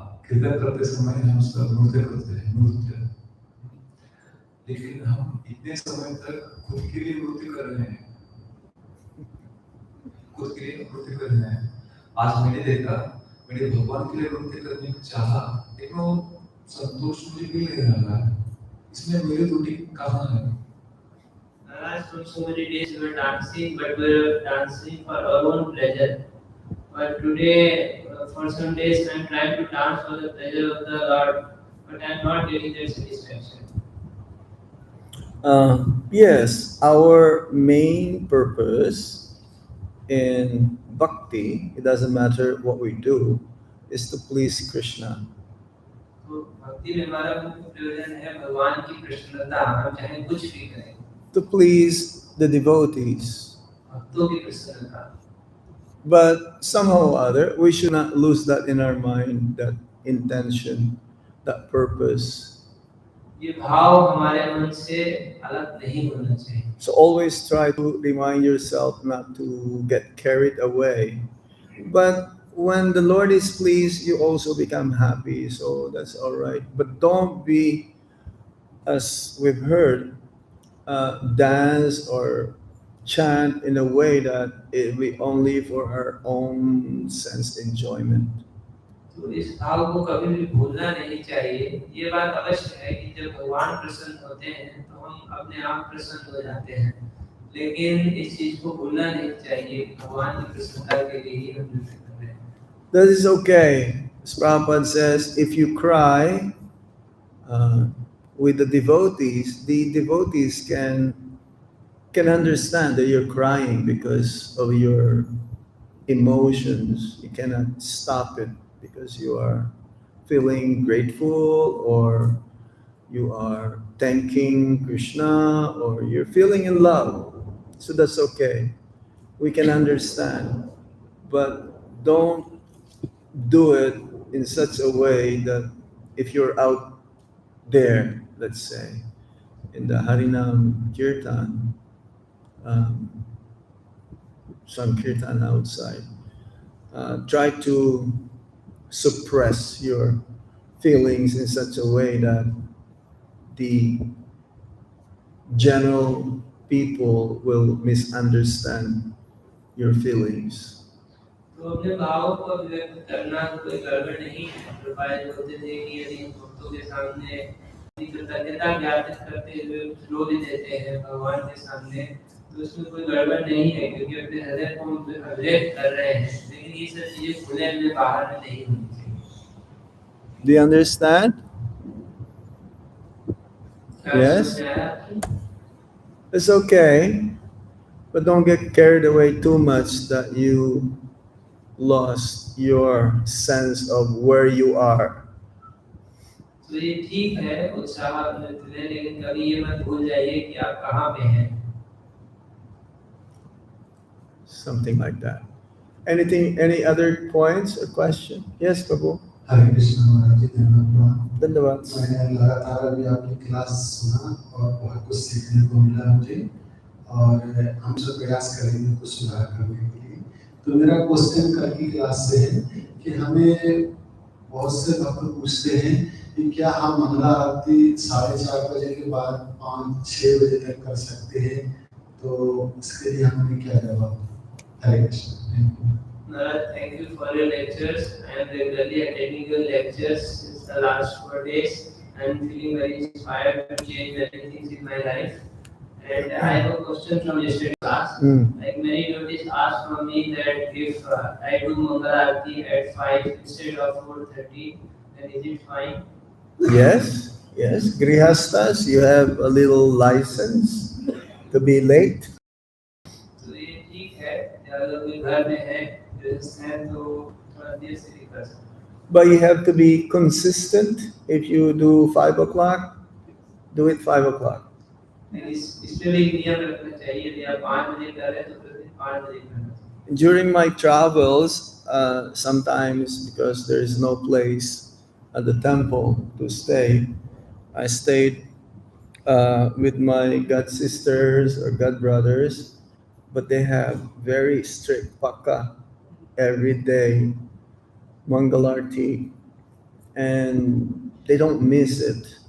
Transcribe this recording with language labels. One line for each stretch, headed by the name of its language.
Hindi: कीर्तन करते समय हम उसका नृत्य करते हैं, नृत्य। लेकिन हम इतने समय तक खुद के लिए नृत्य कर रहे हैं, खुद के लिए नृत्य कर रहे हैं। आज मैंने देखा, मैंने भगवान के लिए नृत्य करने की चाहा, लेकिन वो संतोष मुझे मिल नहीं रहा है। इसमें मेरी त्रुटि कहाँ है?
English: Last so many days we were dancing, but we were dancing for our own pleasure. But today, for some days, I am trying to dance for the pleasure of the Lord, but I am not getting that satisfaction. Yes, our main purpose in bhakti, it doesn't matter what we do, is to please Krishna.
Hindi: तो भक्ति में हमारा मुख्य प्रयोजन है भगवान की प्रसन्नता, हम चाहे कुछ भी करें।
English: To please the devotees.
Hindi: भक्तों की प्रसन्नता।
English: But somehow or other, we should not lose that in our mind, that intention, that purpose.
Hindi: ये भाव हमारे मन से अलग नहीं होना चाहिए।
English: So always try to remind yourself not to get carried away. But when the Lord is pleased, you also become happy. So that's all right. But don't be, as we've heard, dance or chant in a way that it be only for our own sense enjoyment.
Hindi: तो इस भाव को कभी भी भूलना नहीं चाहिए। ये बात अवश्य है कि जब भगवान प्रसन्न होते हैं तो हम अपने आप प्रसन्न हो जाते हैं, लेकिन इस चीज को भूलना नहीं चाहिए कि भगवान की प्रसन्नता के लिए ही हम नृत्य कर रहे हैं।
English: That is okay. As Prabhupada says, if you cry with the devotees can understand that you're crying because of your emotions. You cannot stop it because you are feeling grateful or you are thanking Krishna or you're feeling in love. So that's okay. We can understand. But don't do it in such a way that if you're out there, let's say, in the Harinam Kirtan, some Kirtan outside, try to suppress your feelings in such a way that the general people will misunderstand your feelings.
Hindi: तो अपने भावों को अभिव्यक्त करना कोई गड़बड़ नहीं है। प्रभुपाद बोलते थे कि यदि हम भक्तों के सामने अपनी कृतज्ञता ज्ञापित करते हुए कुछ रो भी देते हैं भगवान के सामने, तो उसमें कोई गड़बड़ नहीं है, क्योंकि अपने हृदय को हम अभिव्यक्त कर रहे हैं। लेकिन ये सब चीजें खुले में बाहर में नहीं होनी चाहिए।
English: Do you understand? Yes? It's okay, but don't get carried away too much that you lost your sense of where you are.
Hindi: तो ये ठीक है, उत्साह नृत्य में, लेकिन कभी ये मत भूल जाइए कि आप कहाँ पे हैं।
English: Something like that. Anything, any other points or question? Yes, Prabhu.
Hindi: हरे कृष्ण महाराज जी, धन्यवाद। धन्यवाद। मैंने लगातार अभी आपकी क्लास सुना और बहुत कुछ सीखने को मिला मुझे, और हम सब प्रयास करेंगे कुछ सुधार करने के लिए। तो मेरा क्वेश्चन कल की क्लास से है कि हमें बहुत से भक्त पूछते हैं कि क्या हम मंगला आरती 4:30 बजे के बाद 5-6 बजे तक कर सकते हैं, तो इसके लिए हमें क्या जवाब? हरे Krishna.
English: Narad, thank you for your lectures. I am regularly attending your lectures since the last 4 days. I am feeling very inspired to change many things in my life. And I have a question from yesterday's class. Like many devotees asked from me that if I do Mangal Aarti at 5 instead of 4:30, then is it fine? Yes, yes. Grihastas, you have a little license to be late.
Hindi: तो ये ठीक है, अगर कोई घर में है तो थोड़ा देर से भी कर सकते हैं।
English: But you have to be consistent. If you do 5 o'clock, do it 5 o'clock.
Hindi: इसमें भी नियम रखना चाहिए, यदि आप 5 बजे कर रहे हैं तो फिर 5 बजे करना।
English: During my travels, sometimes because there is no place at the temple to stay, I stayed with my god sisters or god brothers, but they have very strict pakka every day Mangalarti, and they don't miss it.